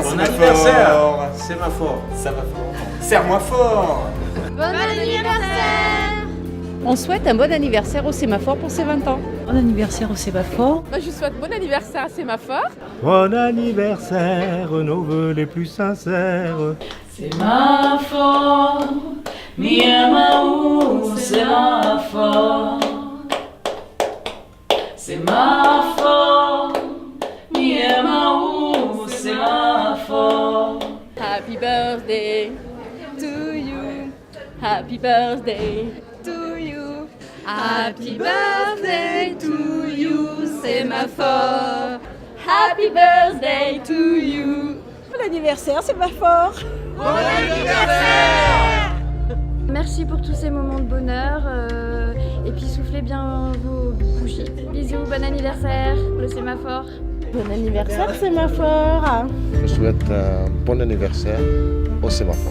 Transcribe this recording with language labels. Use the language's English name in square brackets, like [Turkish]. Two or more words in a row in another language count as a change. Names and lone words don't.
[French] Bon anniversaire Sémaphore. Sémaphore. Serre-moi fort. Bon anniversaire. On souhaite un bon anniversaire au Sémaphore pour ses 20 ans. Bon anniversaire au Sémaphore. Je souhaite bon anniversaire à Sémaphore. Bon anniversaire, nos vœux les plus sincères. [Occitan] Sémaphore, mi amau, Sémaphore. Sémaphore, mi amau, Sémaphore. [English] Happy birthday to you. Happy birthday to you. Happy birthday to you, Sémaphore. Happy birthday to you. [French] Bon anniversaire, Sémaphore. Bon anniversaire. Merci pour tous ces moments de bonheur et puis soufflez bien vos bougies. Bisous, bon anniversaire, le Sémaphore. Bon anniversaire, Sémaphore. Je souhaite un bon anniversaire au Sémaphore.